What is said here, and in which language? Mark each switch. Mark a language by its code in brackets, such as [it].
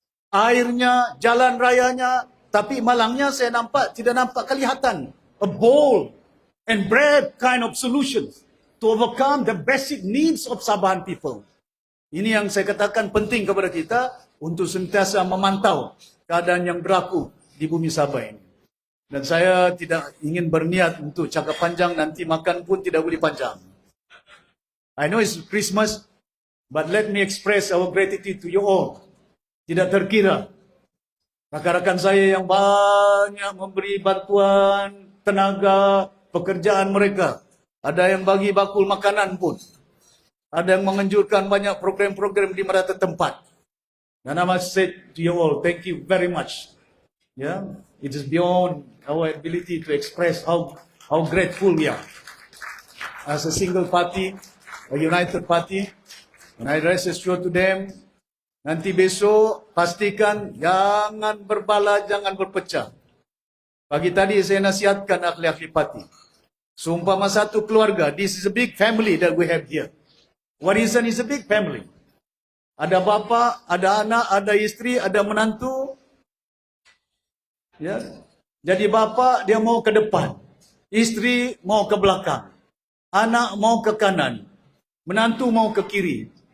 [ms] Airnya, jalan rayanya, tapi malangnya saya nampak, tidak nampak kelihatan. [en] A bold and brave kind of solution to overcome the basic needs of Sabahan people. [ms] Ini yang saya katakan penting kepada kita untuk sentiasa memantau keadaan yang berlaku di bumi Sabah ini. Dan saya tidak ingin berniat untuk cakap panjang, nanti makan pun tidak boleh panjang. [en] I know it's Christmas, but let me express our gratitude to you all. [ms] Tidak terkira. Rakan-rakan saya yang banyak memberi bantuan, tenaga, pekerjaan mereka. Ada yang bagi bakul makanan pun. Ada yang menganjurkan banyak program-program di merata tempat. [en] Dan I must say to you all, thank you very much. Yeah, it is beyond our ability to express how grateful we are. As a single party, a united party, and I rest assured to them, [ms] nanti besok pastikan jangan berbala, jangan berpecah. Pagi tadi saya nasihatkan ahli-ahli parti. Seumpama satu keluarga, [en] this is a big family that we have here. Warisan is a big family. [ms] Ada bapa, ada anak, ada isteri, ada menantu. Ya. Jadi bapa dia mau ke depan, isteri mau ke belakang, anak mau ke kanan, menantu mau ke kiri.